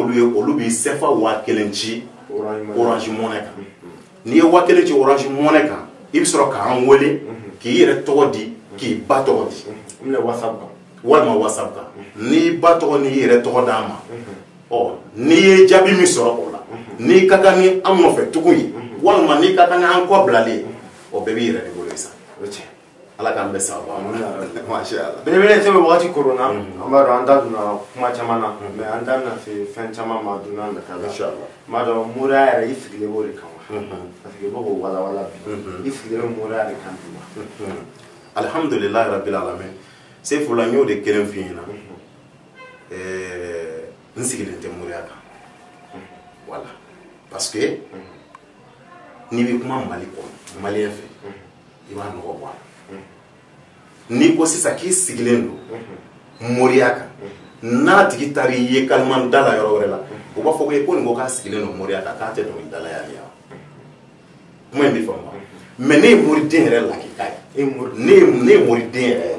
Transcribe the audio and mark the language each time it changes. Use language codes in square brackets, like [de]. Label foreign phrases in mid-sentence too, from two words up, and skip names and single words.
[bm] ye olu b'i CFA 1000 ci Orange Money kan n'i ye 1000 ci Orange Money kan i bɛ sɔrɔ k'an wele k'i yɛrɛ tɔgɔ di k'i ba tɔgɔ di walima WhatsApp kan n'i ba tɔgɔ n'i yɛrɛ tɔgɔ d'an ma n'i ye jaabi min sɔrɔ o la n'i ka kan ni an nɔfɛ tugun ye walima n'i ka kan ni an kɔ bilalen ye o bɛɛ b'i yɛrɛ de bolo sa ala k'an bɛɛ sababa [ar] masha Allah [bm] belebele tɛ wagati korona an b'a dɔn an da donna kuma caman na mais an da bɛna se fɛn caman ma donna nata la inshallah m'a dɔn moriya yɛrɛ i sigilen b'o de kan wa [fr] parce que [bm] i bɛ k'o walawala bi i sigilen moriya de kan bi wa [ar] alhamdulillahi rabbil alamin [bm] Seyfula n y'o de kelen f'i ɲɛna n sigilen tɛ moriya kan [fr] voilà parce que [bm] n'i bɛ kuma Mali kɔnɔ maliyɛn fɛ i b'a nɔgɔ bɔ a la n'i ko sisan k'i sigilen don moriya kan n'a tigi taara i ye kalimani da la yɔrɔ wɛrɛ la u b'a fɔ ko nin ko k'a sigilen don moriya kan k'a tɛ dɔnkilidala yan kuma in bɛ faamu mais ne ye moriden yɛrɛ lakika ye ne ye moriden yɛrɛ